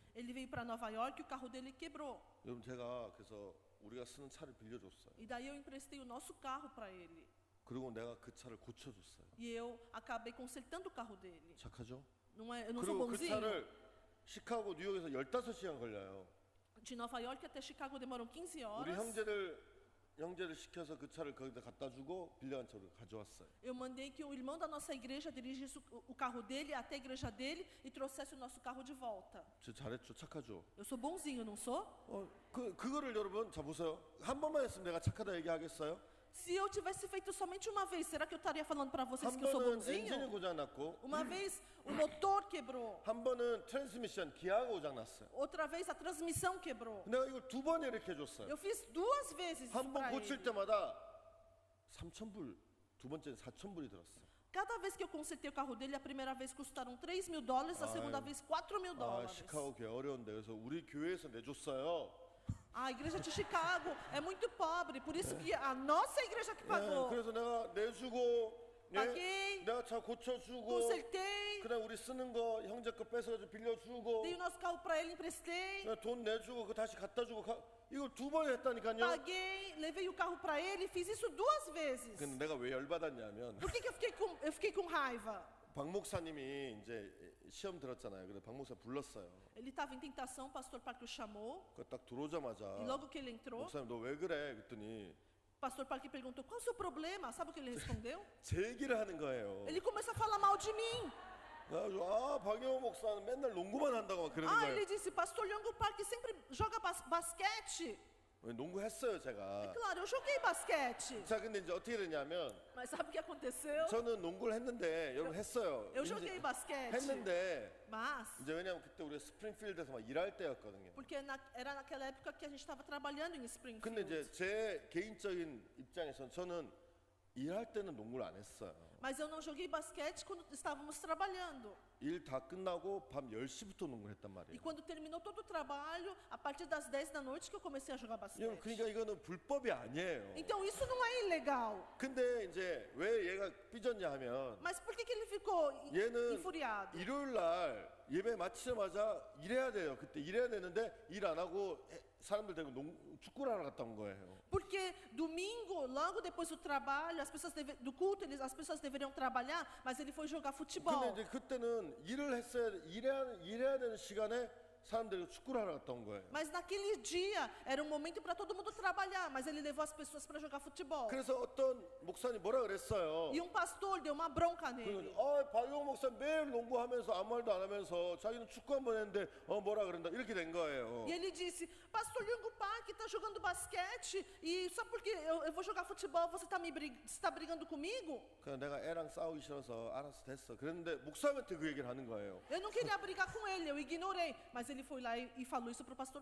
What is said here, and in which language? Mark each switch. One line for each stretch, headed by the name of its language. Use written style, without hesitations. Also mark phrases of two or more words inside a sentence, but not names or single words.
Portuguese: Ele veio para Nova York e o carro dele quebrou.
Korean: 여러분 제가 그래서 우리가 쓰는 차를 빌려줬어요.
Portuguese: E daí eu emprestei o nosso carro para ele.
Korean: 그리고 내가 그 차를 고쳐줬어요.
Portuguese: E eu acabei consertando o carro dele.
Korean: 착하죠?
Portuguese: Não é, eu não sou
Korean: 그리고 그
Portuguese: bonzinho?
Korean: 차를 시카고 뉴욕에서 15시간 걸려요.
Portuguese: De Nova York até Chicago demoram 15
Korean: 우리
Portuguese: horas.
Korean: 형제를 시켜서 그 차를 거기다 갖다 주고 빌려간 차를 가져왔어요.
Portuguese: Eu mandei que o irmão da nossa igreja dirigisse o carro dele até a igreja dele e trouxesse o nosso carro de volta.
Korean: 저 잘했죠? 착하죠?
Portuguese: Eu sou bonzinho, não sou?
Korean: 그거를 여러분 자 보세요. 한 번만 했으면 내가 착하다 얘기하겠어요?
Portuguese: Se eu tivesse feito somente uma vez, será que eu estaria falando para vocês
Korean: 한
Portuguese: que eu sou
Korean: 번은 엔진이
Portuguese: bonzinho?
Korean: 고장 났고
Portuguese: Uma vez o motor quebrou,
Korean: 한 번은 트랜스미션 기아가 고장 났어요.
Portuguese: outra vez a transmissão quebrou.
Korean: 내가 이걸 두 번 이렇게 해줬어요.
Portuguese: Eu fiz 2 vezes isso
Korean: 한 번
Portuguese: para
Korean: 고칠
Portuguese: ele.
Korean: 때마다 3,000불, 두 번째는 4,000불이 들었어요.
Portuguese: Cada vez que eu consertei o carro dele, a primeira vez custaram $3.000, a segunda vez $4.000.
Korean: 아, 시카고 교회 어려운데 그래서 우리 교회에서 내줬어요.
Portuguese: A igreja de Chicago é muito pobre, por isso que a nossa igreja que pagou.
Korean: 그래서 내가 내주고
Portuguese: Paguei,
Korean: 내가 차 고쳐주고
Portuguese: consertei,
Korean: 그다음 우리 쓰는 거 형제 거 뺏어가지고 빌려주고
Portuguese: dei o nosso carro para ele, emprestei,
Korean: 그다음 돈 내주고 그 다시 갖다 주고 이걸 두 번 했다니까요.
Portuguese: paguei, levei o carro para ele, fiz isso 2 vezes.
Korean: 근데 내가 왜 열받았냐면
Portuguese: Por que eu fiquei com raiva?
Korean: 박 목사님이 이제 시험 들었잖아요. 그래서 박 목사 불렀어요.
Portuguese: Ele estava em tentação, o pastor Parque o chamou,
Korean: 그 딱 들어오자마자
Portuguese: e logo que ele entrou,
Korean: 목사님 너 왜 그래? 그랬더니
Portuguese: o pastor Parque perguntou, qual o seu problema? Sabe o que ele respondeu?
Korean: 제 얘기를 하는 거예요.
Portuguese: Ele começou a falar mal de mim.
Korean: 그래가지고 박영호 목사는 맨날 농구만 한다고 막 그러는
Portuguese: Ah,
Korean: 거예요.
Portuguese: ele disse, pastor Liongo Parque sempre joga basquete.
Korean: 농구했어요 제가.
Portuguese: Claro, eu joguei basquete.
Korean: 자 근데 이제 어떻게 되냐면
Portuguese: Mas sabe o que aconteceu?
Korean: 저는 농구를 했는데 여러분 했어요.
Portuguese: Eu
Korean: 이제
Portuguese: joguei basquete.
Korean: 했는데
Portuguese: Mas,
Korean: 이제 왜냐면 그때 우리가 스프링필드에서 막 일할 때였거든요.
Portuguese: porque era naquela época que a gente estava trabalhando em
Korean: 근데
Portuguese: Springfield.
Korean: 이제 제 개인적인 입장에서는 저는 일할 때는 농구를 안 했어요.
Portuguese: Mas eu não joguei basquete quando estávamos trabalhando.
Korean: 일 다 끝나고 밤 10시부터 농구를 했단
Portuguese: E
Korean: 말이에요.
Portuguese: quando terminou todo o trabalho, a partir das 10 da noite que eu comecei a jogar basquete.
Korean: 그러니까 이거는 불법이 아니에요.
Portuguese: Então isso não é ilegal.
Korean: 근데 이제 왜 얘가 삐졌냐 하면
Portuguese: Mas por que ele ficou
Korean: 얘는
Portuguese: enfuriado?
Korean: 일요일 날 예배 마치자마자 일해야 돼요. 그때 일해야 되는데 일 안 하고 사람들 데리고 축구를 하러 갔다 온 거예요.
Portuguese: Porque domingo, logo depois do trabalho, do culto, as pessoas deveriam trabalhar, mas ele foi jogar futebol.
Korean: 근데 이제 그때는 일을 했어야 일해야 되는 시간에 사람들이 축구를 하러 갔다 온 거예요.
Portuguese: Mas naquele dia era um momento para todo mundo trabalhar, mas ele levou as pessoas para jogar futebol.
Korean: 그래서 어떤 목사님 뭐라 그랬어요?
Portuguese: E um pastor deu uma bronca nele.
Korean: 박용 목사 매일 농구하면서 아무 말도 안 하면서 자기는 축구 한 번 했는데 뭐라 그런다 이렇게 된 거예요.
Portuguese: E ele disse, pastor Liongo Parque está jogando basquete e só porque eu vou jogar futebol você está brigando comigo?
Korean: 그래서 내가 애랑 싸우기 싫어서 알아서 됐어. 그랬는데 목사한테 그 얘기를 하는 거예요.
Portuguese: Eu não queria brigar com ele, eu ignorei, mas ele foi lá e falou isso para o pastor